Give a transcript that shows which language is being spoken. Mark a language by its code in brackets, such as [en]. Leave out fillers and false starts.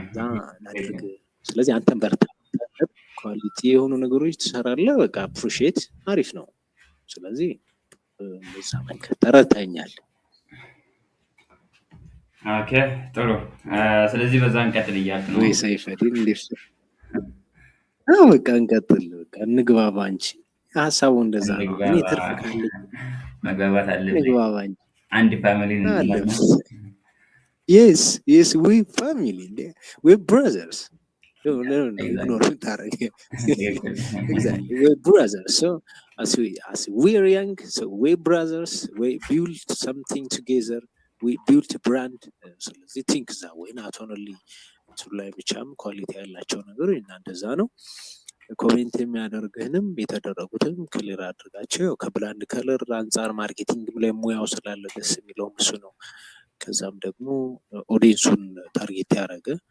[am] ናድርግ። ስለዚህ አንተም በርታ፣ ኳሊቲ የሆኑ ነገሮች ትሰራለህ። በቃ አፕሪሺየት አሪፍ ነው። ስለዚህ እንደዛ መንከ ተረታኛል። ኦኬ ጥሩ። ስለዚህ በዛ እንቀጥል እያልክ ነው ወይ ሰይፈዲን? እንዴት በቃ እንቀጥል፣ በቃ እንግባባ እንጂ ሀሳቡ እንደዛ ነው። እኔ ትርፍ ካለኝ መግባባት አለብን። እንግባባ እንጂ አንድ ፋሚሊ ነው። [en] Yes, we family, we brothers. No, ignore that. Exactly, we're brothers. So as we're young, so we're brothers. We build something together. We built a brand. So they think that way, not only to [am] ላይ ብቻም ኳሊቲ ያላቸው ነገር እና እንደዛ ነው። ኮሜንት የሚያደርግህንም የተደረጉትም ክሊር አድርጋቸው። ከብላንድ ከለር አንጻር ማርኬቲንግ ላይ ሙያው ስላለ ደስ የሚለው እሱ ነው። ከዛም ደግሞ ኦዲየንሱን ታርጌት ያደረገ